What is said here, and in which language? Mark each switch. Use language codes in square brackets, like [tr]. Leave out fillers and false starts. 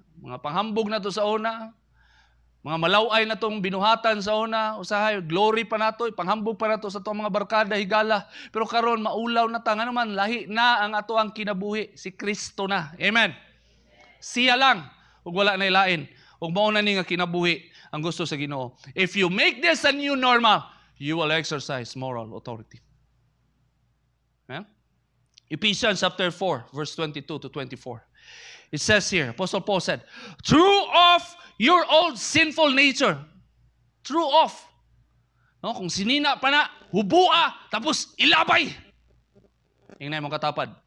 [ceb] Mga panghambog na to sa una. Mga malaway na tong binuhatan sa una, usahay, glory pa na to, panghambog pa na to sa itong mga barkada, higala. Pero karon maulaw na ta, nga naman, lahi na ang ato ang kinabuhi, si Kristo na. Amen. Siya lang, ug wala na ilain. Ug mao na ni nga kinabuhi ang gusto sa Ginoo. [en] If you make this a new normal, you will exercise moral authority. Amen? Ephesians chapter 4, verse 22 to 24. It says here, Apostle Paul said, "Throw off your old sinful nature." Throw off. [ceb] No, kung sinina pa na, hubua, tapos ilabay. Ingnan mong katapad.